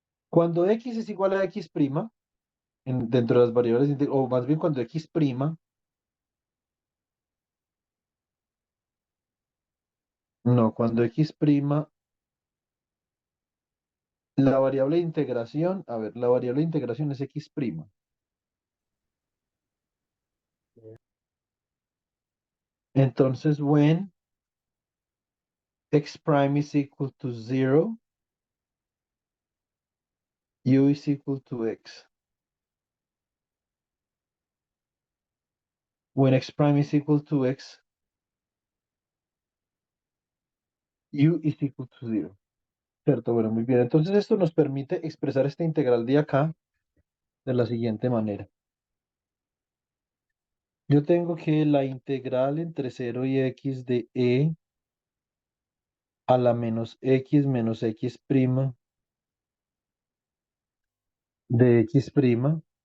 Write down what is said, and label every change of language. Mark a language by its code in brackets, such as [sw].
[es] Cuando x es igual a x prima, dentro de las variables, o más bien cuando x prima, no, cuando x prima, la variable de integración, a ver, la variable de integración es x prima. [en] Entonces, when x prime is equal to 0, u is equal to x. when x prime is equal to x, u is equal to 0. [es] ¿Cierto? Bueno, muy bien. Entonces esto nos permite expresar esta integral de acá de la siguiente manera. Yo tengo que la integral entre 0 y x de a la menos x prima de x prima.